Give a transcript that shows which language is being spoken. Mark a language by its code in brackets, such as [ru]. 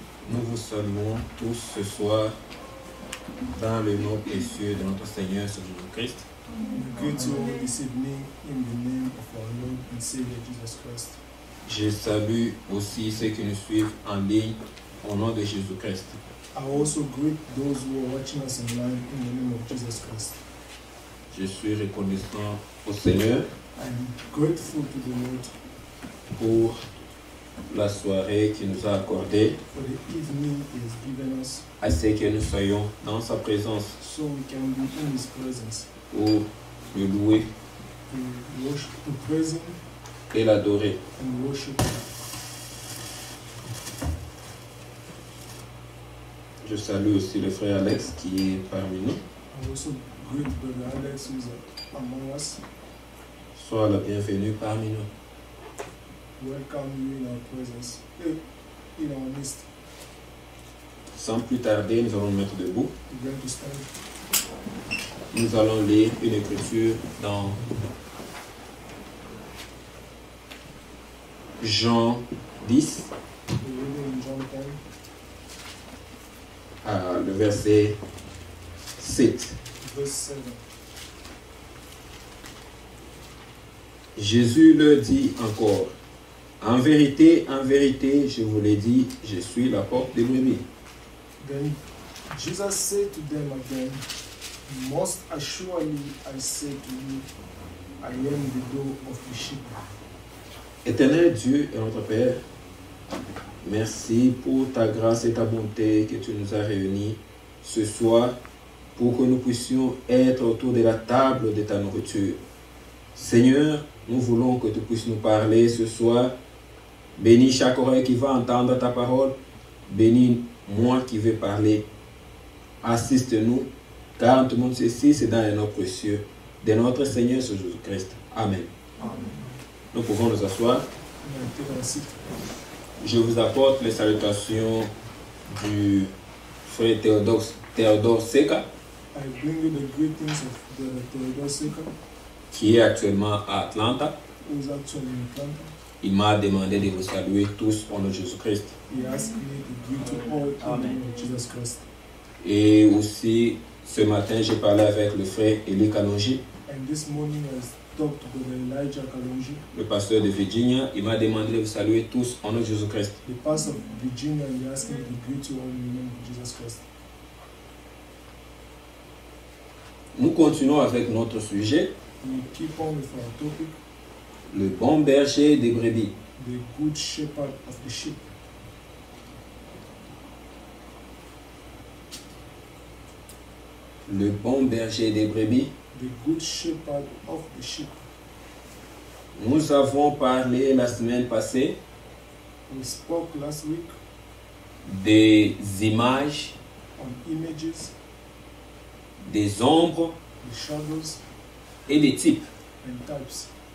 [fr] Nous vous saluons tous ce soir dans le nom précieux de notre Seigneur Jésus-Christ. [en] We greet you all this evening in the name of our Lord and Savior Jesus Christ. [fr] Je salue aussi ceux qui nous suivent en ligne au nom de Jésus-Christ. [en] I also greet those who are watching us online in the name of Jesus Christ. [fr] Je suis reconnaissant au Seigneur [en] I'm grateful to the Lord [fr] pour la soirée qu'il nous a accordée, [en] for the evening He has given us [fr] à ce que nous soyons dans sa présence [en] so we can be in His presence [fr] pour le louer [en] to worship, to praise Him [fr] et l'adorer. [en] and worship Him. [fr] Je salue aussi le frère Alex qui est parmi nous. [en] I also greet Brother Alex who is among us. [fr] Sois la bienvenue parmi nous. [en] Welcome you in our presence, in our midst. [fr] Sans plus tarder, nous allons nous mettre debout. [en] We're going to stand. [fr] Nous allons lire une écriture dans Jean 10, [en] We're reading in John 10, [fr] le verset 7. [en] verse 7. [fr] Jésus leur dit encore, en vérité, je vous l'ai dit, je suis la porte des brebis. [en] Then Jesus said to them again, most assuredly I say to you, I am the door of the sheep. [fr] Éternel Dieu et notre Père, merci pour ta grâce et ta bonté que tu nous as réunis ce soir pour que nous puissions être autour de la table de ta nourriture. Seigneur, nous voulons que tu puisses nous parler ce soir. Bénis chaque oreille qui va entendre ta parole. Bénis moi qui vais parler. Assiste-nous, car tout le monde ceci, c'est dans les noms précieux de notre Seigneur Jésus-Christ. Amen. Amen. Nous pouvons nous asseoir. [en] Amen. Take our seat. [fr] Je vous apporte les salutations du frère Théodore Seka, [en] I bring you the greetings of Brother Theodore Seka, [fr] qui est actuellement à Atlanta. [en] who is actually in Atlanta. [fr] Il m'a demandé de vous saluer tous au nom de Jésus-Christ. [en] He asked me to greet you all in the name of Jesus Christ. [fr] Et aussi, ce matin, j'ai parlé avec le frère Eli Kanonji, [en] And this morning I talked to Brother Elijah Kalonji, [fr] le pasteur de Virginia. Il m'a demandé de vous saluer tous au nom de Jésus-Christ. [en] the pastor of Virginia, and he asked me to greet you all in the name of Jesus Christ. [fr] Nous continuons avec notre sujet, [en] We keep on with our topic, [fr] le bon berger des brebis. [en] the good shepherd of the sheep. [fr] Le bon berger des brebis. [en] The good shepherd of the sheep. [fr] Nous avons parlé la semaine passée [en] We spoke last week [fr] des images, [en] on images, [fr] des ombres [en] the shadows, [fr] et des types. [en] and types.